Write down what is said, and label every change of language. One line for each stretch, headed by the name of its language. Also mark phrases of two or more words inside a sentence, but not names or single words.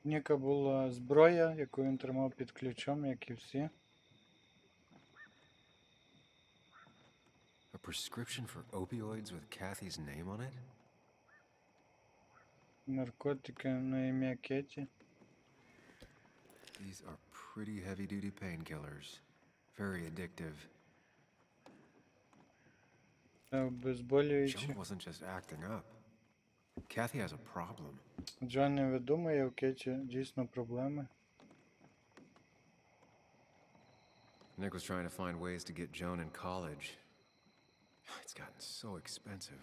Ukrainian: У Ніка була зброя, яку він тримав під ключом, як і всі.
English: A prescription for opioids with Kathy's name on it?
Ukrainian: Наркотики на ім'я Кеті.
English: These are pretty heavy-duty painkillers. Very addictive.
Ukrainian: Це обезболюючі.
English: Joan wasn't just acting up. Kathy has a problem.
Ukrainian: Джон не видумує, у Кеті дійсно проблеми.
English: Nick was trying to find ways to get Joan in college. It's gotten so expensive.